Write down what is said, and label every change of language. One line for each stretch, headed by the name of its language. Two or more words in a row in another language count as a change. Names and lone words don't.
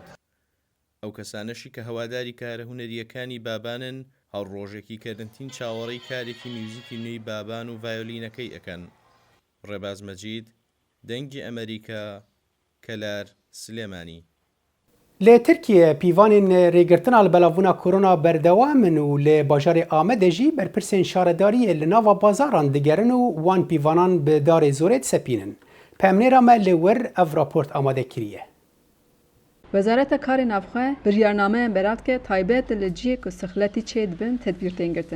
Central Kurdish: ئەو کەسانەشی کە هەواداری کارە هونەریەکانی بابانن هەڵڕۆژێکی کەرنتین چاوەڕێی کارێکی میوزیکی نوێی بابان و ڤایۆلینەکەی ئەکەن. ڕێباز مەجید، دەنگی ئەمریکا، کەلار سلێمانی. لە ترکیە
Kurdish: پیوانên rêgirtina li belavbûna korona berdewam in û li bajarê Amedê jî berpirsên şaredariyê li nava bazaran digerin û wan pîvanan bi darê zorê disepînin. Pemnêra me li wir ev raport amade kiriye. Wezareta Karê Navxwe biryarnameyên berat ke taybet li ciyê ku sixletî çê dibin tedbîr tên girtin.